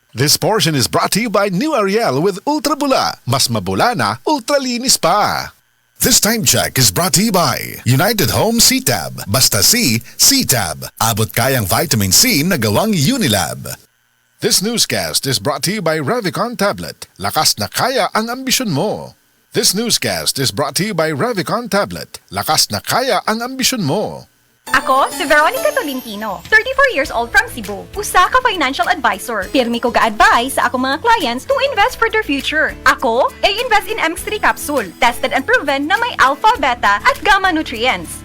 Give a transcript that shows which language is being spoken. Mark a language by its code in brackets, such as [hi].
[en] This portion is brought to you by New Ariel with Ultra Bula. [tl] Mas mabula na, ultra linis pa. This time check is brought to you by United Home C-Tab. Basta C-Tab. Abot kayang vitamin C na gawang Unilab. [en] This newscast is brought to you by Revicon Tablet. [tl] Lakas na kaya ang ambisyon mo. [en] This newscast is brought to you by Revicon Tablet. [tl] Lakas na kaya ang ambisyon mo. Ako, si Veronica Tolentino, 34 years old from Cebu. [ceb] Usa ka financial advisor. Pirmi ko ga-advise sa akong mga clients to invest for their future. [tl] Ako, invest in MX3 capsule. Tested and proven na may alpha, beta, at gamma nutrients.